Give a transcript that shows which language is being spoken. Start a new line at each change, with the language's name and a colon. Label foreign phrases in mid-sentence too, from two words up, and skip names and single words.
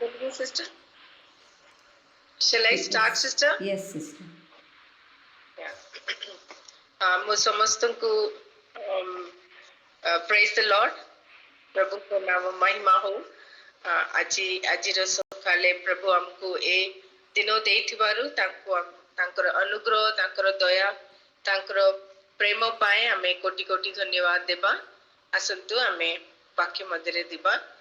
English: morning, sister. Shall I start, sister? Yes, sister. Yeah.
Odia: ମୁଁ ସମସ୍ତଙ୍କୁ
English: praise the Lord.
Odia: ପ୍ରଭୁଙ୍କ ନାମ ମହିମା ହଉ। ଆଜିର ସକାଳେ ପ୍ରଭୁ ଆମକୁ ଏ ଦିନ ଦେଇଥିବାରୁ ତାଙ୍କର ଅନୁଗ୍ରହ, ତାଙ୍କର ଦୟା, ତାଙ୍କର ପ୍ରେମ ପାଇଁ ଆମେ କୋଟି କୋଟି ଧନ୍ୟବାଦ ଦେବା। ଆସନ୍ତୁ ଆମେ ବାକ୍ୟ ମଧ୍ୟରେ ଯିବା।